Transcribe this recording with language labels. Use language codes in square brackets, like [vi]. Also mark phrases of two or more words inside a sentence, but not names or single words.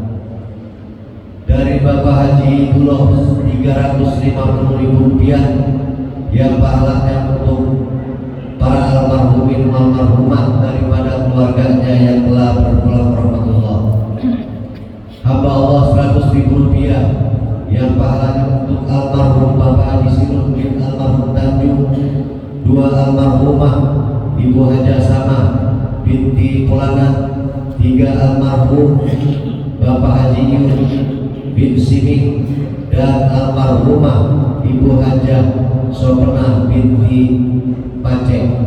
[id] Dari Bapak Haji Duloh 350.000 rupiah yang pahalanya untuk para [ar] المرحومين المرحومات [id] daripada keluarganya yang telah berpulang rahmatullah. Hamba Allah 100.000 rupiah yang pahalanya untuk almarhum Bapak Haji Sinun bin almarhum Tanjung. 2 almarhumah Ibu Haja Sama binti Pulana. 3 almarhum Bapak Haji Yun bin Siming dan almarhumah Ibu Haja Sopena binti Paceng.